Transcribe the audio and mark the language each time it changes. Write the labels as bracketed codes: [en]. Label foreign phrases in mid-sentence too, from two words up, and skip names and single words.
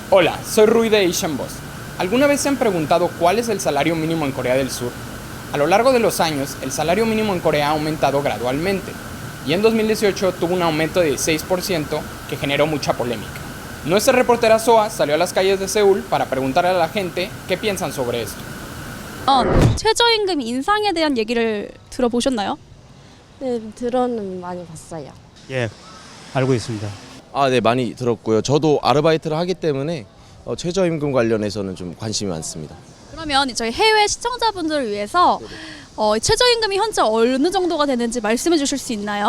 [es] Hola, soy Rui de Asian Boss. ¿Alguna vez se han preguntado cuál es el salario mínimo en Corea del Sur? A lo largo de los años, el salario mínimo en Corea ha aumentado gradualmente, y en 2018 tuvo un aumento de 16% que generó mucha polémica. Nuestra reportera Soa salió a las calles de Seúl para preguntarle a la gente qué piensan sobre esto. [ko] 최저임금 인상에 대한 얘기를 들어보셨나요? 네, 들어는 많이 봤어요. 예, 알고 있습니다. 네, 많이 들었고요. 저도 아르바이트를 하기 때문에 최저임금 관련해서는 좀 관심이 많습니다. 그러면 저희 해외 시청자분들을 위해서 최저임금이 현재 어느 정도가 되는지 말씀해 주실 수 있나요?